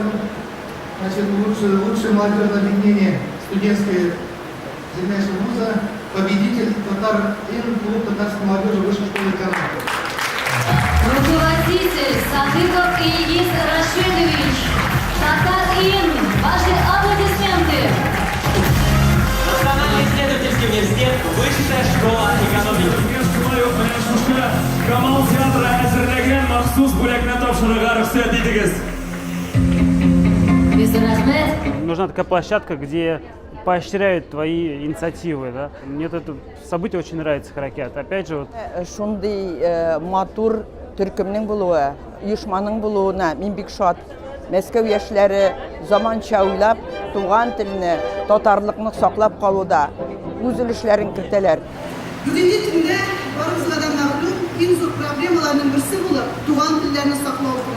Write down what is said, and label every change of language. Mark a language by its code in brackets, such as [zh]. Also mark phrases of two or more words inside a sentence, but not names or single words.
[ru] Значит, лучшее молодежное объединение студентской сильнейшего вуза, победитель Татар-Ин, клуб татарской молодежи Высшей школы экономики. Руководитель Садыков Ильгиз Рашидович, Татар-Ин, ваши аплодисменты. Национальный исследовательский университет, Высшая школа экономики. [tt] Камал театры әзірлеген махсус бүләкне тапшырырга рөхсәт итегез. [ru] Нужна такая площадка, где поощряют твои инициативы. Да? Мне это событие очень нравится, Харакет. Опять же, вот... [tt] Шундый матур төркемнең булуы, оешманың булуына мин бик шат. Мәскәү яшьләре заманча уйлап, туган телне, татарлыкны саклап калуда үз өлешләрен кертәләр. Бүгенге көндә барыбызга да мәгълүм, иң зур проблемаларның берсе булып, туган телләрне саклау тора.